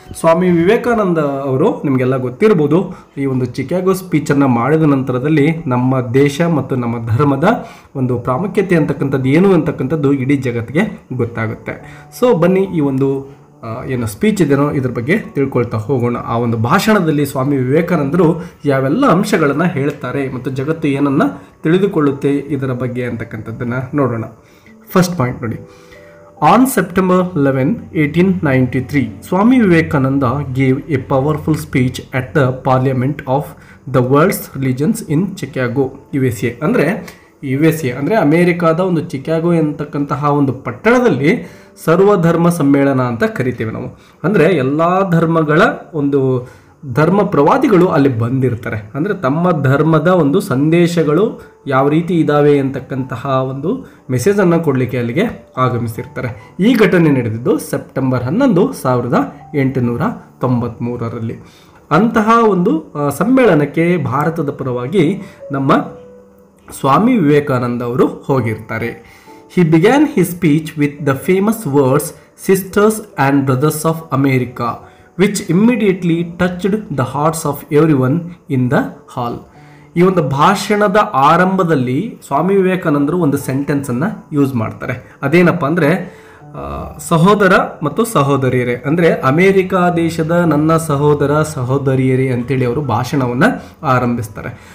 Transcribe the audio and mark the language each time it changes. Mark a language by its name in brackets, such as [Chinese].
[Kannada] ಸ್ವಾಮಿ ವಿವೇಕಾನಂದ ಅವರು ನಿಮಗೆಲ್ಲ ಗೊತ್ತಿರ್ಬೋದು, ಈ ಒಂದು ಚಿಕಾಗೋ ಸ್ಪೀಚನ್ನು ಮಾಡಿದ ನಂತರದಲ್ಲಿ ನಮ್ಮ ದೇಶ ಮತ್ತು ನಮ್ಮ ಧರ್ಮದ ಒಂದು ಪ್ರಾಮುಖ್ಯತೆ ಅಂತಕ್ಕಂಥದ್ದು ಏನು ಅಂತಕ್ಕಂಥದ್ದು ಇಡೀ ಜಗತ್ತಿಗೆ ಗೊತ್ತಾಗುತ್ತೆ. ಸೊ ಬನ್ನಿ, ಈ ಒಂದು ಏನು ಸ್ಪೀಚ್ ಇದೆಯೋ ಇದ್ರ ಬಗ್ಗೆ ತಿಳ್ಕೊಳ್ತಾ ಹೋಗೋಣ. ಆ ಒಂದು ಭಾಷಣದಲ್ಲಿ ಸ್ವಾಮಿ ವಿವೇಕಾನಂದರು ಯಾವೆಲ್ಲ ಅಂಶಗಳನ್ನು ಹೇಳ್ತಾರೆ ಮತ್ತು ಜಗತ್ತು ಏನನ್ನು ತಿಳಿದುಕೊಳ್ಳುತ್ತೆ ಇದರ ಬಗ್ಗೆ ಅಂತಕ್ಕಂಥದ್ದನ್ನು ನೋಡೋಣ. ಫಸ್ಟ್ ಪಾಯಿಂಟ್ ನೋಡಿ. [English] On September 11, 1893, Swami Vivekananda gave a powerful speech at the Parliament of the World's Religions in Chicago, USA. [Kannada] ಅಂದರೆ ಅಮೇರಿಕಾದ ಒಂದು ಚಿಕಾಗೋ ಅಂತಕ್ಕಂತಹ ಒಂದು ಪಟ್ಟಣದಲ್ಲಿ ಸರ್ವಧರ್ಮ ಸಮ್ಮೇಳನ ಅಂತ ಕರಿತೇವೆ ನಾವು. ಅಂದರೆ ಎಲ್ಲ ಧರ್ಮಗಳ ಒಂದು ಧರ್ಮ ಪ್ರವಾದಿಗಳು ಅಲ್ಲಿ ಬಂದಿರ್ತಾರೆ. ಅಂದರೆ ತಮ್ಮ ಧರ್ಮದ ಒಂದು ಸಂದೇಶಗಳು ಯಾವ ರೀತಿ ಇದ್ದಾವೆ ಅಂತಕ್ಕಂತಹ ಒಂದು ಮೆಸೇಜನ್ನು ಕೊಡಲಿಕ್ಕೆ ಅಲ್ಲಿಗೆ ಆಗಮಿಸಿರ್ತಾರೆ. ಈ ಘಟನೆ ನಡೆದಿದ್ದು ಸೆಪ್ಟೆಂಬರ್ 11, 1893ರಲ್ಲಿ. ಅಂತಹ ಒಂದು ಸಮ್ಮೇಳನಕ್ಕೆ ಭಾರತದ ಪರವಾಗಿ ನಮ್ಮ ಸ್ವಾಮಿ ವಿವೇಕಾನಂದ ಅವರು ಹೋಗಿರ್ತಾರೆ. [English] He began his speech with the famous words "Sisters and Brothers of America," which immediately touched the hearts of everyone in the hall. [Kannada] ಈ ಒಂದು ಭಾಷಣದ ಆರಂಭದಲ್ಲಿ ಸ್ವಾಮಿ ವಿವೇಕಾನಂದರು ಒಂದು ಸೆಂಟೆನ್ಸನ್ನು ಯೂಸ್ ಮಾಡ್ತಾರೆ. ಅದೇನಪ್ಪ ಅಂದರೆ, ಸಹೋದರ ಮತ್ತು ಸಹೋದರಿಯರೇ, ಅಂದರೆ ಅಮೇರಿಕಾ ದೇಶದ ನನ್ನ ಸಹೋದರ ಸಹೋದರಿಯರೇ ಅಂತೇಳಿ ಅವರು ಭಾಷಣವನ್ನು ಆರಂಭಿಸ್ತಾರೆ.